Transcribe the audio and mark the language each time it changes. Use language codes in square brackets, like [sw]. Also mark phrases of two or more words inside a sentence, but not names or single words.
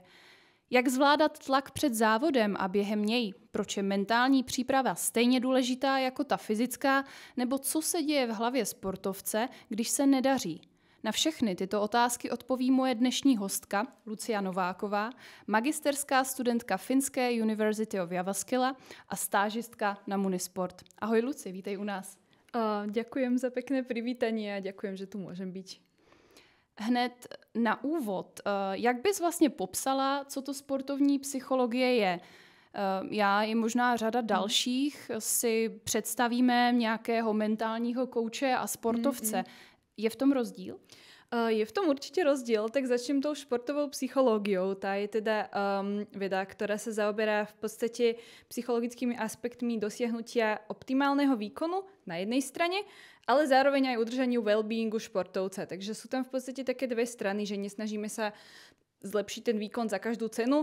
[cs] Jak zvládat tlak před závodem a během něj? Proč je mentální příprava stejně důležitá jako ta fyzická? Nebo co se děje v hlavě sportovce, když se nedaří? Na všechny tyto otázky odpoví moje dnešní hostka, Lucia Nováková, magisterská studentka Finské University of Jyväskylä a stážistka na Munisport. Ahoj Luci, vítej u nás. [sk] Ďakujem za pekné privítanie a ďakujem, že tu môžem byť. [cs] Hned na úvod, jak bys vlastně popsala, co to sportovní psychologie je? Já i možná řada dalších si představíme nějakého mentálního kouče a sportovce. Je v tom rozdíl? [sk] Je v tom určite rozdiel, tak začnem tou športovou psychológiou. Tá je teda veda, ktorá sa zaoberá v podstate psychologickými aspektmi dosiahnutia optimálneho výkonu na jednej strane, ale zároveň aj udržaniu well-beingu športovca. Takže sú tam v podstate také dve strany, že nesnažíme sa zlepšiť ten výkon za každú cenu.